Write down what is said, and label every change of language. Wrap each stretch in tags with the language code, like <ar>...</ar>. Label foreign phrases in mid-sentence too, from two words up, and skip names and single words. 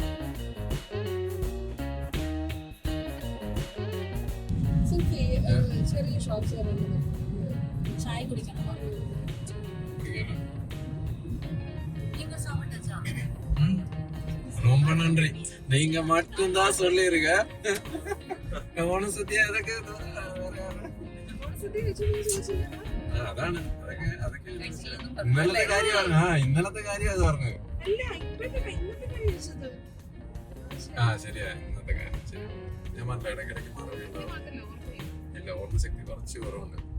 <ta>சாய் குடிக்கணும். ரொம்ப நன்றி. நீங்க மட்டும்தான் சொல்லிருங்க. சுத்தியா அதுக்கு</ta> <ml>അതാണ് ഇന്നലത്തെ കാര്യമാണ്. ഇന്നലത്തെ കാര്യം അത് പറഞ്ഞു. ശരിയാ, ഇന്നത്തെ കാര്യം ശരി. ഞാൻ പറഞ്ഞ ഇടയ്ക്കിടയ്ക്ക് മറവിയുണ്ടാവും. ഇല്ല, ഓർമ്മശക്തി കുറച്ച് കുറവുണ്ട്.</ml>